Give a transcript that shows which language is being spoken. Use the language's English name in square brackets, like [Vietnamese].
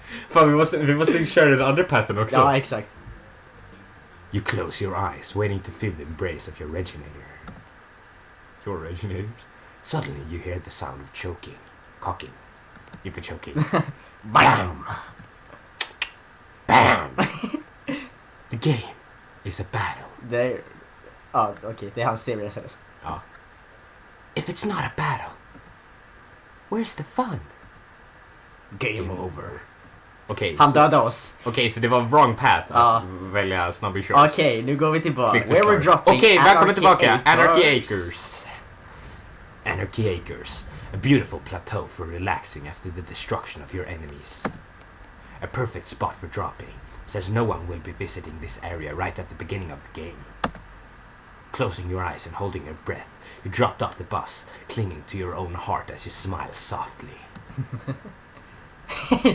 [Swedish] Fan, vi måste köra den andra pattern också. Ja, exakt. [English] You close your eyes, waiting to feel the embrace of your Reginator. Your Reginators? Suddenly you hear the sound of cocking. [Swedish] Inte choking. Bam! Bam! [English] The game is a battle. Okay, they have serious röst. If it's not a battle, where's the fun? Game over. [Swedish] Han dödade oss. Okej, så det var [English] wrong path [Swedish] att välja snabba short. Okej, nu går vi tillbaka. [English] Where we're dropping. [Swedish] Okej, välkommen tillbaka. [English] Anarchy Acres. Anarchy Acres. A beautiful plateau for relaxing after the destruction of your enemies. A perfect spot for dropping, since no one will be visiting this area right at the beginning of the game. Closing your eyes and holding your breath, you dropped off the bus, clinging to your own heart as you smile softly.